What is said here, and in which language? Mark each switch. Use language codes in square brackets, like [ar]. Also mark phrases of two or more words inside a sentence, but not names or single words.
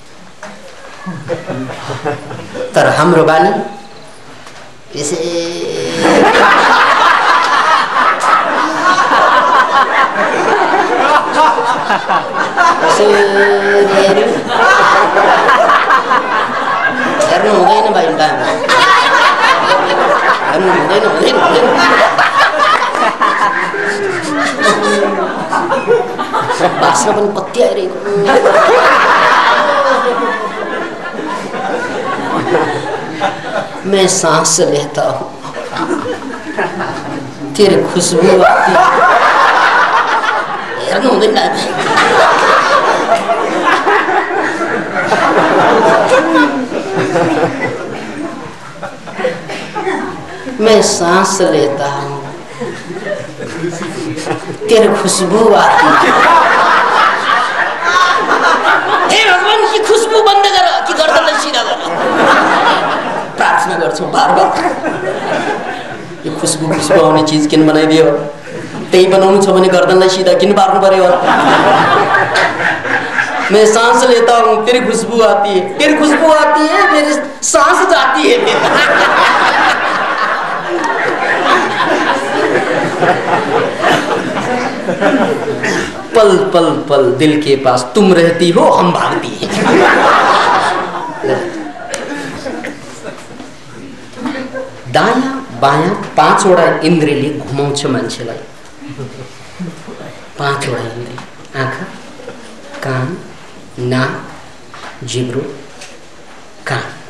[ne] तर हाम्रो बानी यसै हेर्नु हुँदैन भाइ, हेर्नु हुँदैन। बाँच्न पनि कति आइरहेको। [hi] मैं सांस लेता हूँ तेरे खुशबू आती। [ne] हेर्नु हुँदैन। [hi] मैं सांस लेता हूँ तेरे खुशबू आती। [ne] हे [hi] भगवान की खुशबू बंद कर [ne] कि गर्दनलाई सिधा गर प्रार्थना गर्छौं बार-बार। यो खुशबु आउने चीज किन बनाइदियो? त्यही बनाउनु छ भने गर्दनलाई सिधा किन पार्नु पर्यो? [hi] मैं सांस लेता हूँ तेरी खुशबू आती है, तेरी खुशबू आती है मेरी सांस जाती है। पल पल पल दिल के पास तुम रहती हो हम भागती हैं। [ne] दायाँ बायाँ 5 वटा इन्द्रियले घुमाउँछ मान्छेलाई। 5 वटा इन्द्रिय, आँखा, कान, नाक, जिब्रो, कान।